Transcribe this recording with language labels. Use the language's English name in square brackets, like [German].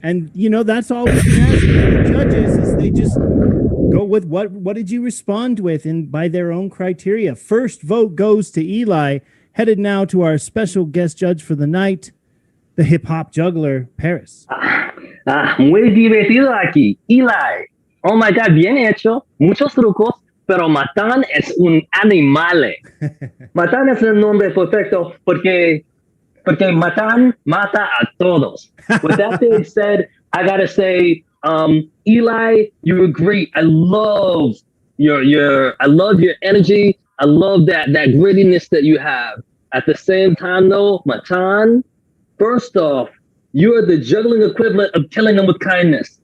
[English] And, that's all we can ask of the judges is they just go with what did you respond with and by their own criteria. First vote goes to Eli, headed now to our special guest judge for the night, the hip-hop juggler, Paris. [Spanish] Muy divertido aquí. Eli. [English] Oh my God, [Spanish] bien hecho. Muchos trucos, pero Matan es un animal. Matan es el nombre perfecto porque Matan mata a todos. [English] With that being said, I gotta say, Eli, you were great. I love your energy. I love that grittiness that you have. At the same time, though, Matan, first off, you're the juggling equivalent of killing them with kindness.